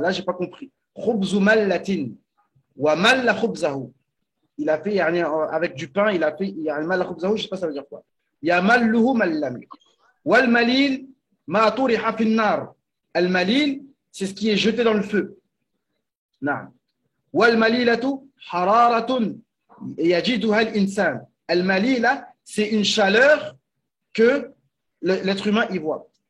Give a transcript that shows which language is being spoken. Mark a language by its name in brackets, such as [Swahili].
[French] Là j'ai pas compris. [Arabic] خبز ملة ومل خبزه. [French] Il a fait avec du pain, il a fait [Arabic] مل خبزه, [French] je sais pas ça veut dire quoi. [Arabic] يمله ملا. والمليل ما طرح في النار. [French] المليل, c'est ce qui est jeté dans le feu. [Arabic] نعم. والمليلة حرارة يجدها الإنسان. [French] المليلة, c'est une chaleur que l'être humain y voit.